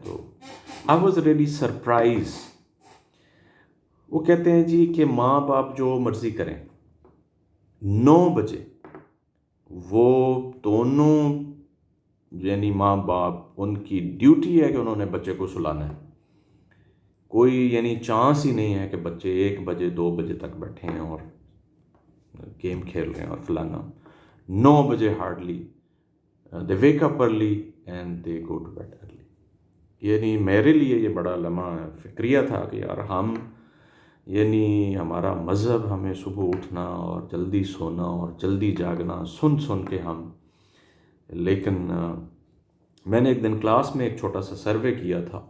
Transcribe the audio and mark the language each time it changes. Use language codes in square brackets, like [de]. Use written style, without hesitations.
[ur] تو [en] I was really surprise. [ur] وہ کہتے ہیں جی کہ ماں باپ جو مرضی کریں، 9 بجے وہ دونوں یعنی ماں باپ، ان کی ڈیوٹی ہے کہ انہوں نے بچے کو سلانا ہے. کوئی یعنی چانس ہی نہیں ہے کہ بچے 1 بجے 2 بجے تک بیٹھے ہیں اور گیم کھیل رہے ہیں اور فلانا. [en] 9 بجے hardly they wake up early and they go to bed early. [ur] یعنی میرے لیے یہ بڑا لمحہ فکریہ تھا کہ یار یعنی ہمارا مذہب ہمیں صبح اٹھنا اور جلدی سونا اور جلدی جاگنا سن کے لیکن میں نے ایک دن کلاس میں ایک چھوٹا سا سروے کیا تھا.